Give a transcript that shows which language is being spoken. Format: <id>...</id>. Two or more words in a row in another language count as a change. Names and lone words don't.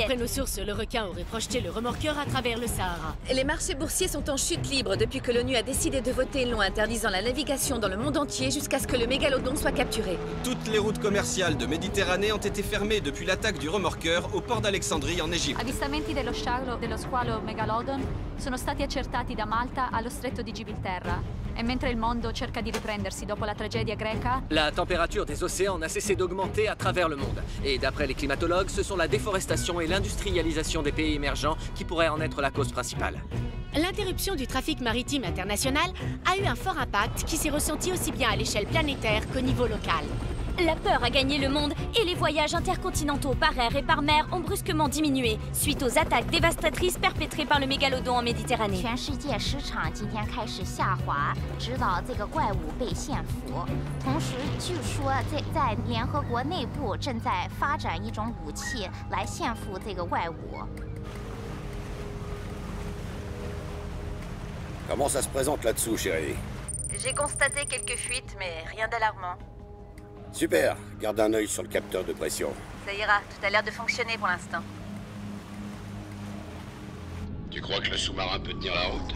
<fr>D'après nos sources, le requin aurait projeté le remorqueur à travers le Sahara. Les marchés boursiers sont en chute libre depuis que l'ONU a décidé de voter une loi interdisant la navigation dans le monde entier jusqu'à ce que le mégalodon soit capturé. Toutes les routes commerciales de Méditerranée ont été fermées depuis l'attaque du remorqueur au port d'Alexandrie en Égypte.</fr> <it>Avvistamenti dello squalo Megalodon sono stati accertati da Malta allo stretto di Gibilterra. E mentre il mondo cerca di riprendersi dopo la tragedia greca...</it> <fr>La température des océans n'a cessé d'augmenter à travers le monde. Et d'après les climatologues, ce sont la déforestation et l'industrialisation des pays émergents qui pourraient en être la cause principale. L'interruption du trafic maritime international a eu un fort impact qui s'est ressenti aussi bien à l'échelle planétaire qu'au niveau local. La peur a gagné le monde et les voyages intercontinentaux par air et par mer ont brusquement diminué suite aux attaques dévastatrices perpétrées par le mégalodon en Méditerranée.</fr> <zh>全世界市场今天开始下滑，直到这个怪物被限服。同时，据说在联合国内部正在发展一种武器来限服这个怪物。</zh> <fr>Comment ça se présente là-dessous, chérie? J'ai constaté quelques fuites, mais rien d'alarmant. Super, garde un œil sur le capteur de pression. Ça ira, tout a l'air de fonctionner pour l'instant. Tu crois que le sous-marin peut tenir la route?</fr>